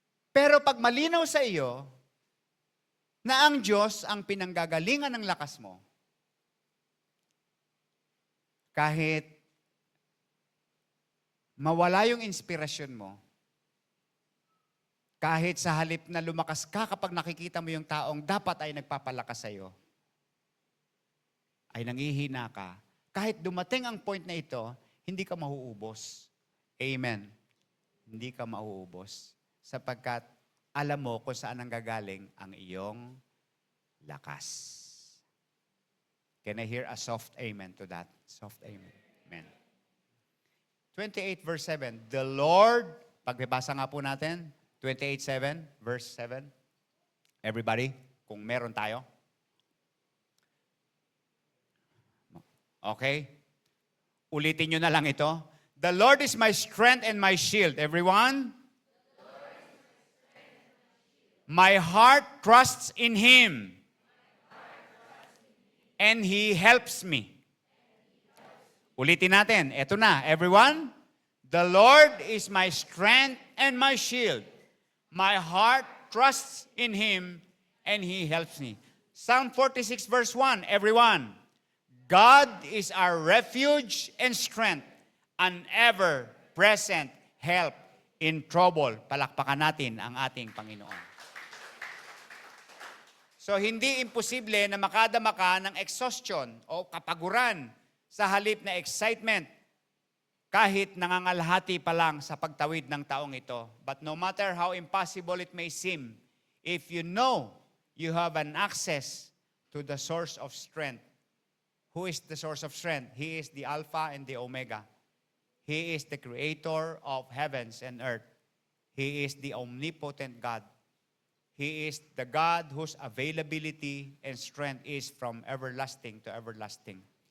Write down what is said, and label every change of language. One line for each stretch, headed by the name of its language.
Filipino: Pero pag malinaw sa iyo na ang Diyos ang pinanggagalingan ng lakas mo, kahit mawala yung inspirasyon mo, kahit sa halip na lumakas ka kapag nakikita mo yung taong dapat ay nagpapalakas sa iyo, ay nangihina ka. Kahit dumating ang point na ito, hindi ka mauubos. Amen. Hindi ka mauubos. Sapagkat alam mo kung saan nanggagaling ang iyong lakas.
English: Can I hear a soft amen to that? Soft amen. Amen. 28 verse 7. The Lord,
Filipino: pagbabasa nga po natin, 28:7, verse 7.
English: Everybody,
Filipino: kung meron tayo. Okay? Ulitin nyo na lang ito.
English: The Lord is my strength and my shield. Everyone? My heart trusts in Him. And He helps me.
Filipino: Ulitin natin. Ito na.
English: Everyone? The Lord is my strength and my shield. My heart trusts in Him and He helps me. Psalm 46 verse 1. Everyone? God is our refuge and strength, an ever-present help in trouble.
Filipino: Palakpakan natin ang ating Panginoon. So, hindi imposible na makadama ka ng exhaustion o kapaguran sa halip na excitement kahit nangangalhati pa lang sa pagtawid ng taong ito.
English: But no matter how impossible it may seem, if you know you have an access to the source of strength. Who is the source of strength? He is the Alpha and the Omega. He is the creator of heavens and earth. He is the omnipotent God. He is the God whose availability and strength is from everlasting to everlasting.